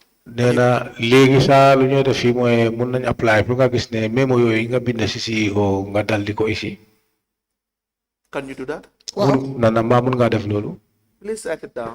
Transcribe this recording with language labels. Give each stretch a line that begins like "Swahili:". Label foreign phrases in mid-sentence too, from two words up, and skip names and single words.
Wolof: Then legi sa lu ñu def fi moy mën nañ apply pour nga gis ne memo yoy nga bind ci CEO nga dal di ko ici.
English: Can you do that?
Wolof: Na ma mën nga def lolu.
English: Please write it down.